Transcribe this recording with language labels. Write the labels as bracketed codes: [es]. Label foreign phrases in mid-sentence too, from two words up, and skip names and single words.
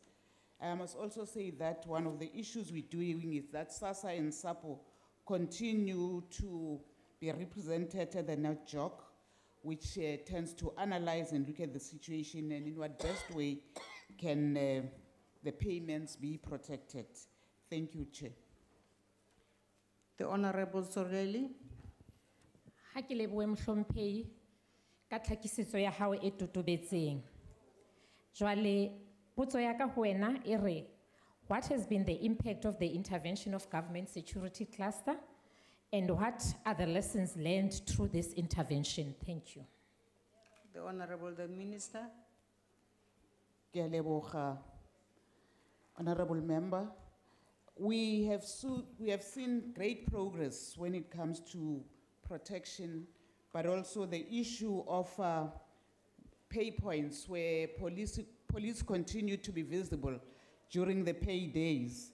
[en] I must also say that one of the issues we're doing is that SASSA and SAPO continue to be represented at the NATJOC, which tends to analyze and look at the situation and in what best way can the payments be protected. Thank you, Chair. The Honorable Tsoreli. [st] Ha ke lebohe mohlomphehi ka tlhakisetso ya hao e totobetseng. Jwale potso ya ka ho wena e re, [en] what has been the impact of the intervention of government security cluster and what are the lessons learned through this intervention? Thank you. The Honorable the Minister. [tn] Ke a leboga, [en] Honorable Member. We have seen great progress when it comes to protection, but also the issue of pay points where police continue to be visible during the pay days.